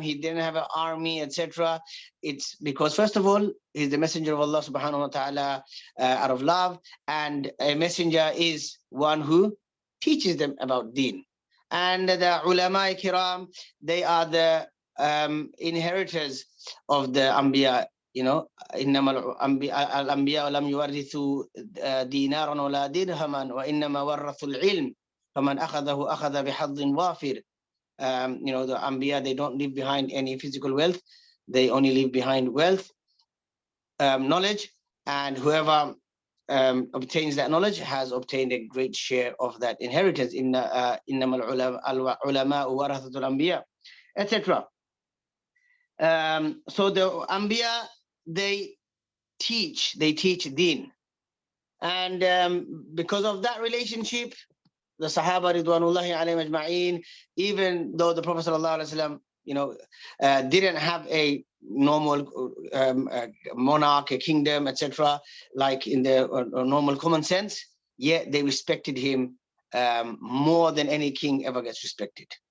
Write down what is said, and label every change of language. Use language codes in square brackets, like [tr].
[en] He didn't have an army, etc. It's because, first of all, he's the messenger of Allah subhanahu wa ta'ala out of love. And a messenger is one who teaches them about deen. And the ulama kiram, they are the inheritors of the anbiya. [ar] إنما الأنبياء لم يورثوا دينارا ولا درهما وإنما ورثوا العلم فمن أخذه أخذ بحظ وافر. [en] The Anbiya, they don't leave behind any physical wealth. They only leave behind wealth, knowledge, and whoever obtains that knowledge has obtained a great share of that inheritance. [ar] إنما العلماء ورثة الأنبياء, etc. [en] So the Anbiya, they teach deen. And because of that relationship, the Sahaba Ridwanullahi alayhim ajma'een, even though the Prophet ﷺ, didn't have a normal monarch, a kingdom, etc., like in the normal common sense, yet they respected him more than any king ever gets respected.